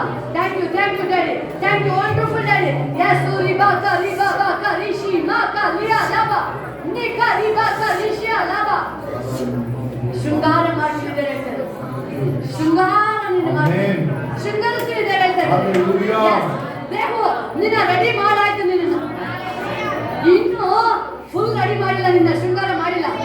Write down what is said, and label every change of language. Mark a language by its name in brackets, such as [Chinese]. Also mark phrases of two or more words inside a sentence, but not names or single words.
[English] Thank you, Daddy, thank you, wonderful Daddy. Yes, riba ka rishi ma ka ria lava, nika riba ka rishia lava. [Kannada] ಶೃಂಗಾರ ಮಾಡ್ತಿದ್ದಾರೆ ಹೇಳ್ತಾರೆ, ಶೃಂಗಾರ ನಿನ್ನ ಮಾಡ್ತಾರೆ, ಶೃಂಗರಿಸ್ತಿದ್ದಾರೆ ಹೇಳ್ತಾರೆ. ದೇವು ನಿನ್ನ ರೆಡಿ ಮಾಡಾಯ್ತು, ನಿನ್ನ ಇನ್ನು [English] full ready [Kannada] ಮಾಡಿಲ್ಲ, ನಿನ್ನ ಶೃಂಗಾರ ಮಾಡಿಲ್ಲ.